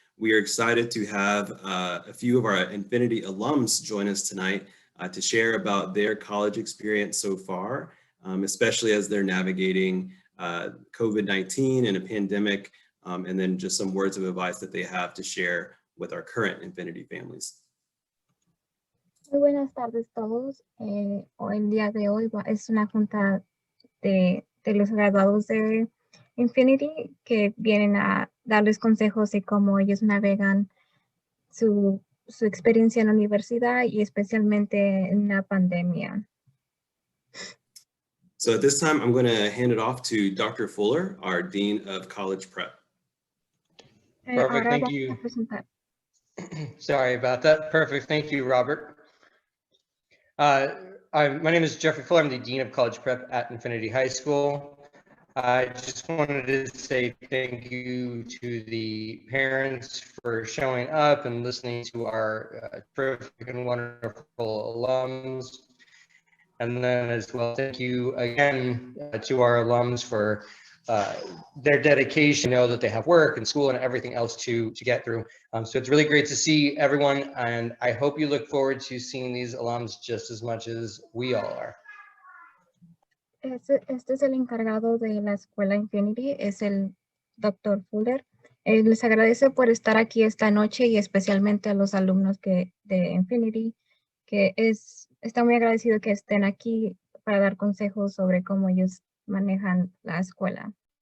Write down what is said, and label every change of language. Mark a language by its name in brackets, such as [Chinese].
[English] We are excited to have a few of our Infinity alums join us tonight to share about their college experience so far, especially as they're navigating COVID-19 and a pandemic, and then just some words of advice that they have to share with our current Infinity families. [Spanish] Muy buenas tardes todos. Hoy, el día de hoy es una junta de los graduados de Infinity que vienen a darles consejos de cómo ellos navegan su experiencia en la universidad y especialmente en la pandemia. [English] So at this time, I'm going to hand it off to Dr. Fuller, our Dean of College Prep. Perfect, thank you. Sorry about that. Perfect, thank you, Robert. My name is Jeffrey Fuller. I'm the Dean of College Prep at Infinity High School. I just wanted to say thank you to the parents for showing up and listening to our terrific and wonderful alums. And then as well, thank you again to our alums for their dedication. Know that they have work and school and everything else to get through. So it's really great to see everyone, and I hope you look forward to seeing these alums just as much as we all are. [Spanish] Este es el encargado de la escuela Infinity, es el Dr. Fuller. Les agradece por estar aquí esta noche y especialmente a los alumnos de Infinity, que está muy agradecido que estén aquí para dar consejos sobre cómo ellos manejan la escuela.